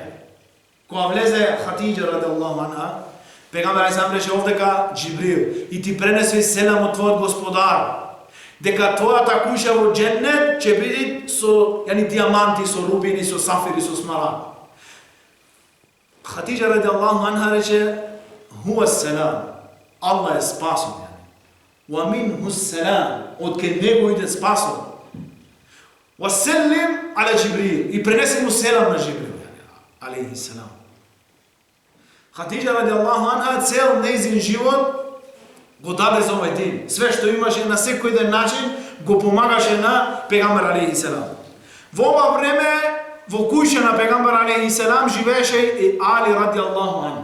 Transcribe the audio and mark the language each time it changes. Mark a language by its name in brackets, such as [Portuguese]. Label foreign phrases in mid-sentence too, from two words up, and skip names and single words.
[Macedonian] Кога влезе Хатиџа [Arabic] رضي الله عنها, [Macedonian] пегамбер алейхиселам рече овдека Џибрил и ти пренеси селам од твојот Господар, дека твојата куќа во џеннет ќе биде со дијаманти, со рубини, со сафири, со смарагд. Хатиџа [Arabic] رضي الله عنها [Macedonian] рече [Arabic] هو السلام, [Macedonian] Аллах е спасот. [Arabic] ومنه السلام, [Macedonian] od ken него иде спасот. [Arabic] وسلم على جبريل, [Macedonian] и пренеси му селам на Џибрил [Arabic] عليه السلام. [Macedonian] Хатиџа [Arabic] رضي الله عنها [Macedonian] цел нејзин живот го даде за овој ден. Све што имаше на секој ден начин го помагаше на пегамбер [Arabic] عليه السلام. [Macedonian] Во ова време во куќа на пегамбер [Arabic] عليه السلام [Macedonian] живееше и Али [Arabic] رضي الله عنه.